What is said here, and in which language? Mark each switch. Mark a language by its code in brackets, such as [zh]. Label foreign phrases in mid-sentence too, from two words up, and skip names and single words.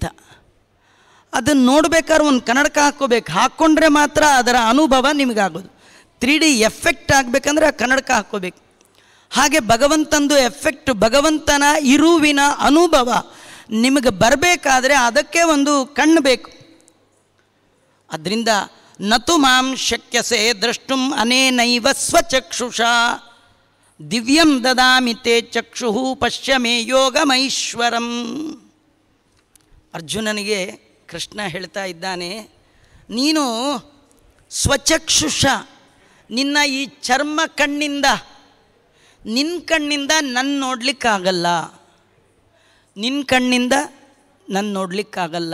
[kn] ಅದನ್ನು ನೋಡ್ಬೇಕಾದ್ರೆ ಒಂದು ಕನ್ನಡಕ ಹಾಕ್ಕೋಬೇಕು, ಹಾಕ್ಕೊಂಡ್ರೆ ಮಾತ್ರ ಅದರ ಅನುಭವ ನಿಮಗಾಗೋದು. 3D ಎಫೆಕ್ಟ್ ಆಗಬೇಕಂದ್ರೆ ಆ ಕನ್ನಡಕ ಹಾಕ್ಕೋಬೇಕು. ಹಾಗೆ ಭಗವಂತಂದು ಎಫೆಕ್ಟು, ಭಗವಂತನ ಇರುವಿನ ಅನುಭವ ನಿಮಗೆ ಬರಬೇಕಾದ್ರೆ ಅದಕ್ಕೆ ಒಂದು ಕಣ್ಣು ಬೇಕು. [sa] ಅದರಿಂದ ನತು ಮಾಂ ಶಕ್ಯಸೆ ದ್ರಷ್ಟುಂ ಅನೇನೈವ ಸ್ವಚಕ್ಷುಷ ದಿವ್ಯಂ ದದಾಮಿ ತೇ ಚಕ್ಷು ಪಶ್ಯ ಮೇ ಯೋಗಮೈಶ್ವರಂ. [kn] ಅರ್ಜುನನಿಗೆ ಕೃಷ್ಣ ಹೇಳ್ತಾ ಇದ್ದಾನೆ, ನೀನು ಸ್ವಚಕ್ಷುಷ, ನಿನ್ನ ಈ ಚರ್ಮ ಕಣ್ಣಿಂದ, ನಿನ್ನ ಕಣ್ಣಿಂದ ನನ್ನ ನೋಡಲಿಕ್ಕಾಗಲ್ಲ, ನಿನ್ನ ಕಣ್ಣಿಂದ ನನ್ನ ನೋಡಲಿಕ್ಕಾಗಲ್ಲ.